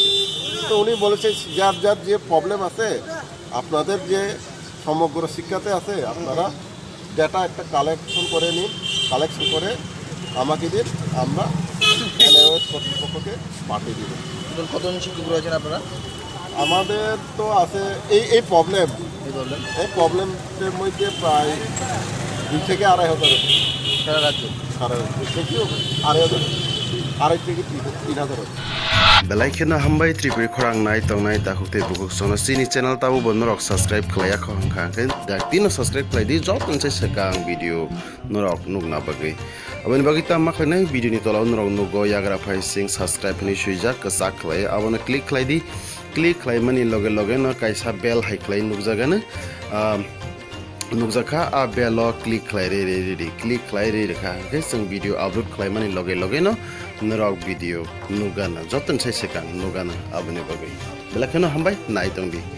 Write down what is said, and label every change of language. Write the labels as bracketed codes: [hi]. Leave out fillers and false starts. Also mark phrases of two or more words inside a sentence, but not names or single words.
[bn] তো উনি বলেছে যার যার যে প্রবলেম আছে আপনাদের যে সমগ্র শিক্ষাতে আছে আপনারা ডেটা একটা কালেকশন করে নিন, কালেকশন করে আমাকে দিন, আমরা NIOS কর্তৃপক্ষকে পাঠিয়ে দিব। কতজন শিক্ষক রয়েছেন আপনারা? আমাদের তো আছে এই প্রবলেমের মধ্যে প্রায় 2 থেকে 2,500 সারা রাজ্য। আড়াই থেকে 3,000 [trp] belai khena hambai tripuri khorang nai tong nai ta hukte buguk sono sini channel tabu bon norok subscribe khlaya khong khang khen dak tino subscribe khlai di jot ton chai sekang video norok nugna bagai aboni bagi ta ma khlai video ni tola norok nugo yagra phai sing subscribe ni suija kasak khlai abona click khlai di click khlai mani loge loge no kaisa bell hai khlai nugjaga na nukjaka a belo click khlai re click khlai re kha ke sing [en] video upload [trp] khlai mani loge loge no norok video nugana joton sai sekang nugana aboni bagai belai khena hambai nai tong di